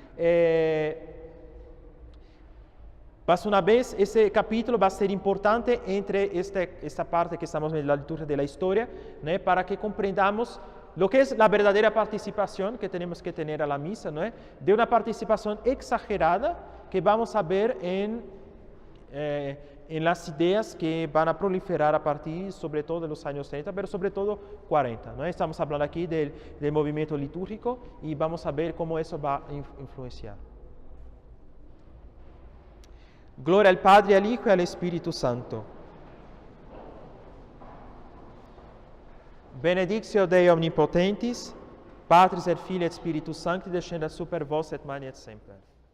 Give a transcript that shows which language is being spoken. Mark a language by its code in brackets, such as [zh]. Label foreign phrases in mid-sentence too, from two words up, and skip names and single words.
[es] Más una vez, ese capítulo va a ser importante entre esta parte que estamos en la liturgia de la historia, para que comprendamos lo que es la verdadera participación que tenemos que tener a la misa, de una participación exagerada que vamos a ver en las ideas que van a proliferar a partir, sobre todo, de los años 30, pero sobre todo 40. Estamos hablando aquí del movimiento litúrgico y vamos a ver cómo eso va a influenciar. Gloria al Padre, al Hijo y al Espíritu Santo. [la] Benedictio Dei Omnipotentis, Patris et Filii et Spiritus Sancti, descendat super vos et manet semper.